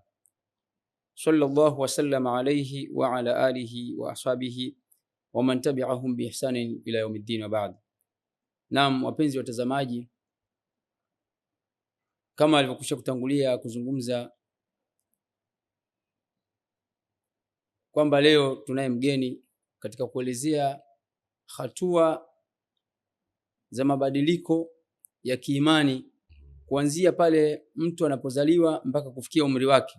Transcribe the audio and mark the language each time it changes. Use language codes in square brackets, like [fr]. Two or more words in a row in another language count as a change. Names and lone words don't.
[ar] صلى الله وسلم عليه وعلى آله وأصحابه ومن تبعهم بإحسان إلى يوم الدين وبعد. [sw] Naam, wapenzi watazamaji, kama alivyokwisha kutangulia kuzungumza kwamba leo tunaye mgeni katika kuelezea hatua za mabadiliko ya kiimani kuanzia pale mtu anapozaliwa mpaka kufikia umri wake.